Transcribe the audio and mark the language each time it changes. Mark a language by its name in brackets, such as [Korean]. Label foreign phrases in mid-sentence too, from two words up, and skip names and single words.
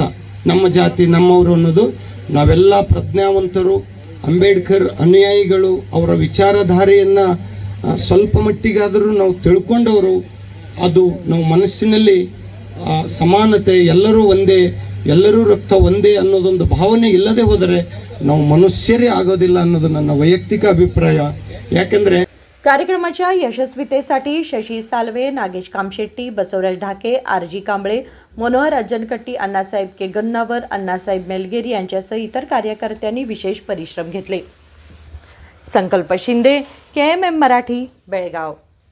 [Kannada] ನಮ್ಮ ಜಾತಿ ನಮ್ಮವರು ಅನ್ನೋದು ನಾವೆಲ್ಲ ಪ್ರಜ್ಞಾವಂತರು, ಅಂಬೇಡ್ಕರ್ ಅನುಯಾಯಿಗಳು, ಅವರ ವಿಚಾರಧಾರೆಯನ್ನು ಸ್ವಲ್ಪ ಮಟ್ಟಿಗಾದರೂ ನಾವು ತಿಳ್ಕೊಂಡವರು. ಅದು ನಾವು ಮನಸ್ಸಿನಲ್ಲಿ ಸಮಾನತೆ, ಎಲ್ಲರೂ ಒಂದೇ, ಎಲ್ಲರೂ ರಕ್ತ ಒಂದೇ ಅನ್ನೋದೊಂದು ಭಾವನೆ ಇಲ್ಲದೆ ಹೋದರೆ ನಾವು ಮನುಷ್ಯರೇ ಆಗೋದಿಲ್ಲ ಅನ್ನೋದು ನನ್ನ ವೈಯಕ್ತಿಕ ಅಭಿಪ್ರಾಯ. ಯಾಕೆಂದರೆ [Marathi] कार्यक्रमाच्या यशस्वीतेसाठी शशी सालवे, नागेश कामशेट्टी, बसवराज ढाके, आरजी कांबळे, मनोहर अज्जनकट्टी, अण्णासाहेब के गन्नावर, अण्णासाहेब मेलगेरी यांच्यासह इतर कार्यकर्त्यांनी विशेष परिश्रम घेतले. संकल्प शिंदे, KMM मराठी, बेळगाव.